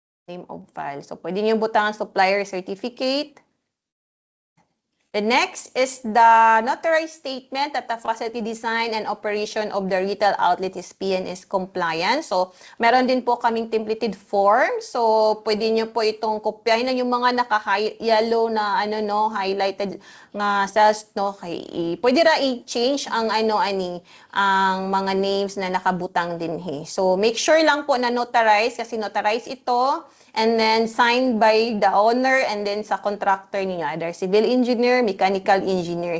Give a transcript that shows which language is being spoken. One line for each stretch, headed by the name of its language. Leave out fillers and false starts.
English: Name of file. So,
Filipino: pwede niyo butangan
English: supplier certificate. The next is the notarized statement that the facility design and operation of the retail outlet is PNS compliant.
Filipino: So, meron din po kaming templated form. So, pwede nyo po itong kopyahin na yung mga naka-yellow na highlighted nga cells,
Cebuano: pwede ra i-change ang ang mga names na nakabutang din
Filipino: So, make sure lang po na notarize kasi notarize ito.
English: And then, signed by the owner and then
Filipino: sa contractor ninyo,
English: either civil engineer, mechanical engineer.